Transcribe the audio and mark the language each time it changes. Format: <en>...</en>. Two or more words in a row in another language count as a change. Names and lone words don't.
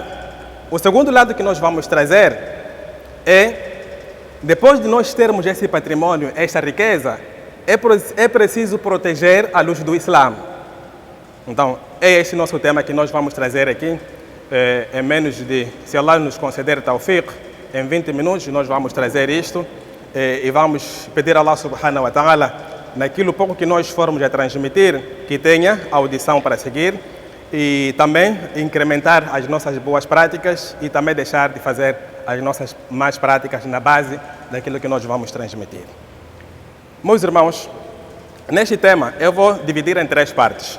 <pt>O segundo lado que nós vamos trazer é, depois de nós termos esse patrimônio, esta riqueza, é preciso proteger a luz do Islã. Então, é esse nosso tema que nós vamos trazer aqui, em menos de, se Allah nos conceder tawfiq, em 20 minutos nós vamos trazer isto e vamos pedir a Allah</pt> <ar>سبحانه وتعالى,</ar> <pt>naquilo pouco que nós formos a transmitir, que tenha audição para seguir e também incrementar as nossas boas práticas e também deixar de fazer as nossas más práticas na base daquilo que nós vamos transmitir. Meus irmãos, neste tema eu vou dividir em 3 partes.</pt>